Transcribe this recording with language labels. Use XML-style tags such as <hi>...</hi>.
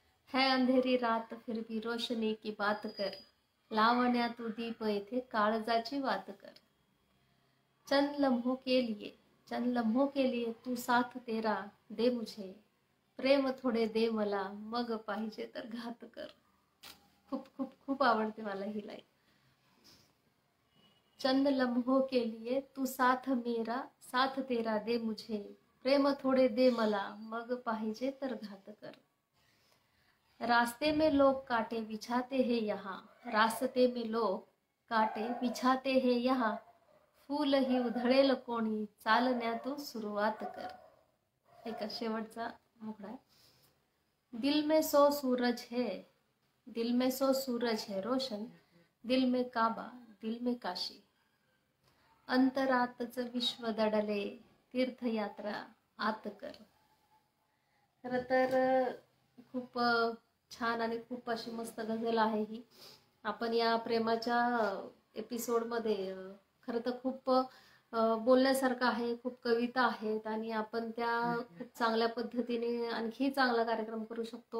<hi>है अंधेरी रात फिर भी रोशनी की बात कर,</hi> <mr>लावण्या तू दीप येथे काळजाची बात कर,</mr> <hi>चंद लम्हों के लिए तू साथ तेरा दे मुझे,</hi> <mr>प्रेम थोडे दे मला मग पाहिजे तर घात कर. खूप खूप खूप आवडते मला ही लाईन.</mr> <hi>चंद लम्हों के लिए तू साथ तेरा दे मुझे,</hi> <mr>प्रेम थोडे दे मला मग पाहिजे तर घात कर.</mr> <hi>रास्ते में लोग कांटे बिछाते हैं यहाँ, रास्ते में लोग कांटे बिछाते हैं यहाँ,</hi> <mr>फूल ही उधळेल कोणी चालण्या तू सुरुवात कर. ऐका शेवटचा मुखडा.</mr> <hi>दिल में 100 सूरज है, दिल में 100 सूरज है रोशन, दिल में काबा दिल में काशी,</hi> <mr>अंतरातच विश्व दडले तीर्थयात्रा आत कर. खरं तर खूप छान आणि खूप अशी मस्त गझल आहे ही. आपण या प्रेमाच्या एपिसोडमध्ये खरं तर खूप बोलण्यासारखं आहे, खूप कविता आहेत आणि आपण त्या खूप चांगल्या पद्धतीने आणखी चांगला कार्यक्रम करू शकतो.</mr>